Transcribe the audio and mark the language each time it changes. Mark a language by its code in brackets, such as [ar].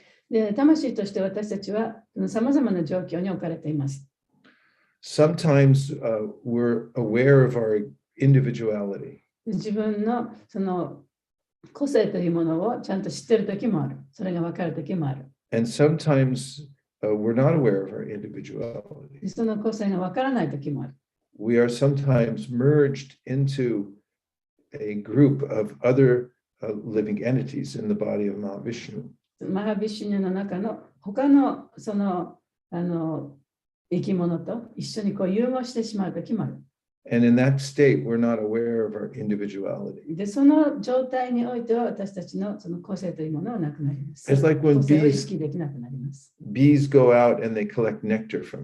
[ja] で魂として私たちはさまざまな状況に置かれています。 [en] Sometimes we're aware of our individuality. [ja] 自分のその個性というものをちゃんと知っているときもある。それが分かるときもある。 [en] And sometimes we're not aware of our individuality. [ja] その個性が分からないときもある。 [en] We are sometimes merged into a group of other living entities in the body of Mahavishnu. [ja] マハビシュニュの中の他のその生き物と一緒にこう融合してしまうときもある。 [en] And in that state, we're not aware of our individuality. [ja] で、その状態においては私たちのその個性というものはなくなります。 [en] It's like when [ja] 個性を意識できなくなります。 [en] bees go out and they collect nectar from